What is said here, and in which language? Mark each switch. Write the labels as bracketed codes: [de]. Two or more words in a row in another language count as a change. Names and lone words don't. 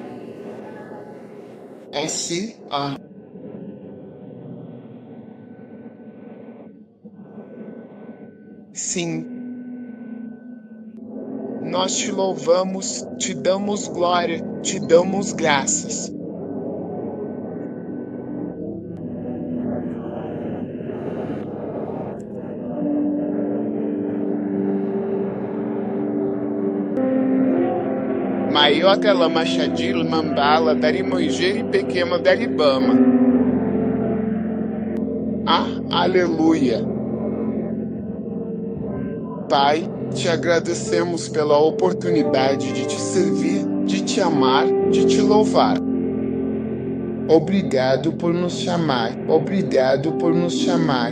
[pt] S.A. Sim. Nós te louvamos, te damos glória, te damos graças. Maiota Lama Shadil Mambala Dari Moigeri Pequema Dari Bama. Aleluia. Pai, te agradecemos pela oportunidade de te servir, de te amar, de te louvar. Obrigado por nos chamar, obrigado por nos chamar.